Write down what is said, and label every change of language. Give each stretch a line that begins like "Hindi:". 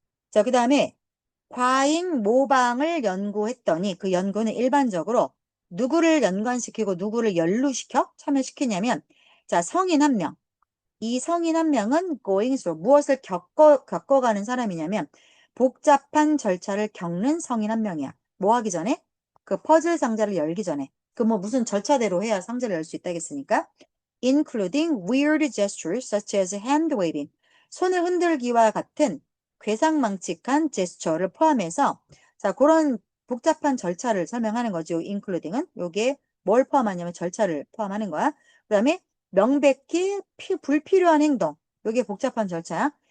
Korean: 자, 그 다음에 과잉 모방을 연구했더니 그 연구는 일반적으로 누구를 연관시키고 누구를 연루시켜 참여시키냐면 자, 성인 한 명. 이 성인 한 명은
English: going through
Korean: 무엇을 겪어가는 사람이냐면 복잡한 절차를 겪는 성인 한 명이야. 뭐 하기 전에? 그 퍼즐 상자를 열기 전에. 그 뭐 무슨 절차대로 해야 상자를 열 수 있다겠습니까?
English: including weird gestures such as hand waving.
Korean: 손을 흔들기와 같은 괴상망측한 제스처를 포함해서 자, 그런 복잡한 절차를 설명하는 거죠. including은 요게 뭘 포함하냐면 절차를 포함하는 거야. 그다음에 명백히 불필요한 행동. 요게 복잡한 절차야.